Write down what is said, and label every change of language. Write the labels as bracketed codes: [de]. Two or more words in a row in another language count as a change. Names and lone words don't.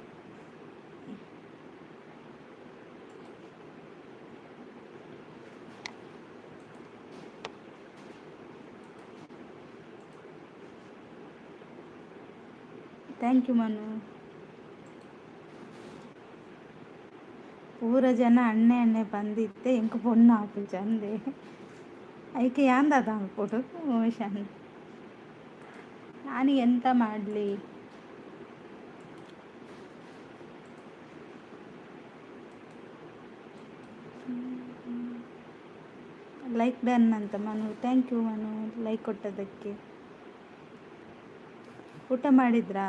[en] Thank you Manu. [tcy] ಊರ ಜನ ಅಣ್ಣೆ ಅಣ್ಣೆ ಬಂದಿತ್ತೆ ಎಂಕ ಪೊಣ್ಣು ಹಾಕು ಚಂದೆ ಐಕೆ ಯಾಂದಾದ ಹಾಕ್ಕೊಡು ಉಮೇಶ್ ಅಣ್ಣ. [kn] ನಾನು ಎಂತ ಮಾಡಲಿ? [en] like done [kn] ಅಂತ ಮನು. [en] thank you [kn] ಮನು ಲೈಕ್ ಕೊಟ್ಟದಕ್ಕೆ. ಊಟ ಮಾಡಿದ್ರಾ?